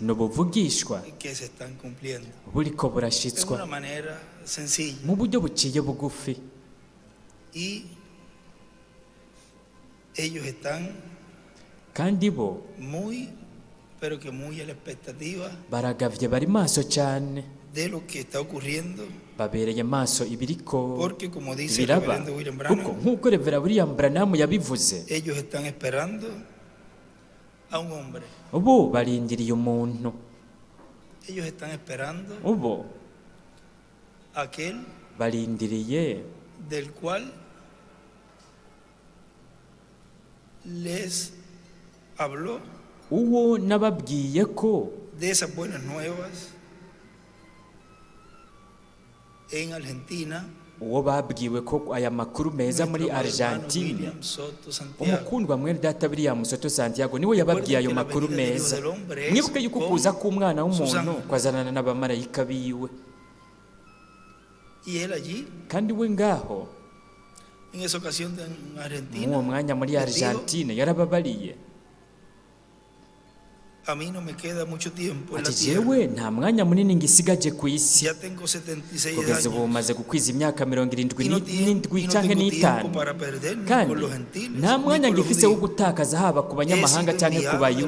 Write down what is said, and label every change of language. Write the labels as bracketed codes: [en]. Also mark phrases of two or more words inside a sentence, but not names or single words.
[rn] ni ubuvugishwa [es] que se están cumpliendo [rn] buriko [es] de [rn] burashyitswa [es] una manera sencilla [rn] mu buryo buciye bugufi, [es] y ellos están [rn] kandi bo [es] muy, pero que muy a la expectativa [rn] baragavye, bari maso cyane, [es] de lo que está ocurriendo, [rn] babereye maso ibiriko [es] porque como dice el [rn] biraba, [es] reverendo William [rn] kuko [es] Branham, [rn] nk'uko Reverend William Branham yabivuze, [es] ellos están esperando a un hombre, [rn] ubu barindiriye umuntu, [es] ellos están esperando [rn] ubu [es] a aquel [rn] barindiriye [es] del cual les habló [rn] uwo nababwiye ko [es] de esas buenas nuevas en Argentina, [rn] uwo babwiwe ko aya makuru meza muri Argentine, umukundwa mwene data William Soto Santiago niwe yababwiye ayo makuru meza. Mwibuke yuko kuza k'umwana w'umuntu kwazanana n'abamarayika biwe, kandi we ngaho mu mwanya muri Argentine yarababariye ati jewe nta mwanya munini ngisigaje ku isi, kugeza ubu maze gukwiza imyaka 77 canke n'itanu, kandi nta mwanya ngifise wo gutakaza haba ku banyamahanga canke ku bayuda.